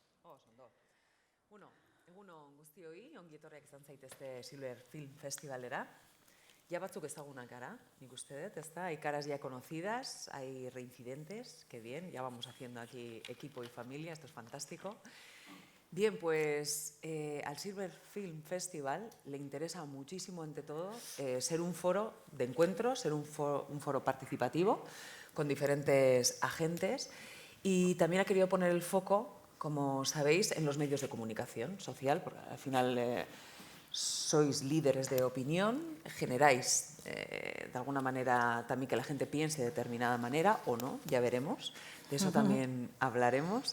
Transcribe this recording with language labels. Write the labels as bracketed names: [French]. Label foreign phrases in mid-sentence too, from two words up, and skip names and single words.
[Basque] ondo. Egunon guztioi, ongi etorriak izan zaitezte Silver Film Festivalera. Ja batzuk ezagunak gara, nik uste dut, ezta? [Spanish] Hay caras ya conocidas, hay reincidentes, qué bien, ya vamos haciendo aquí equipo y familia, esto es fantástico. Bien, pues al Silver Film Festival le interesa muchísimo, ante todo, ser un foro de encuentro, ser un foro participativo con diferentes agentes, y también ha querido poner el foco, como sabéis, en los medios de comunicación social, porque al final sois líderes de opinión, generáis de alguna manera también que la gente piense de determinada manera o no, ya veremos, de eso también hablaremos.